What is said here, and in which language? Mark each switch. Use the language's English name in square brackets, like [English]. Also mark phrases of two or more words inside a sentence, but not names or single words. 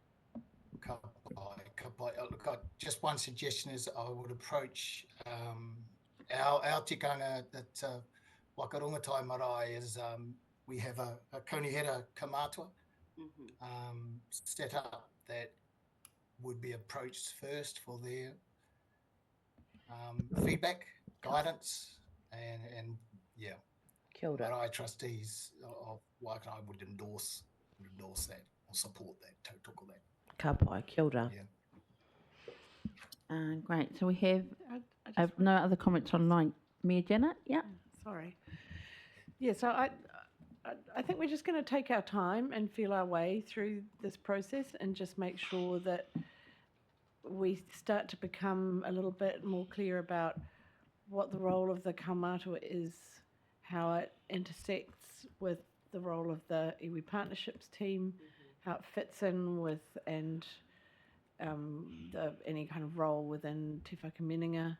[English] Look, just one suggestion is I would approach our tikanga that Wakarongatai marae is we have a [Māori] kaunihera kamātua [English] set up that would be approached first for their feedback, guidance, and [Māori] Kia ora. [English] marae trustees of Waikanai would endorse that or support that, tōku that. [Māori] Ka pai, kia ora. [English] Yeah. Great. So we have no other comments online. Mayor Janet? Yeah. Sorry. Yeah, so I think we're just going to take our time and feel our way through this process and just make sure that we start to become a little bit more clear about what the role of the kaumātua is, how it intersects with the role of the iwi partnerships team, how it fits in with and any kind of role within Te Whakaminenga.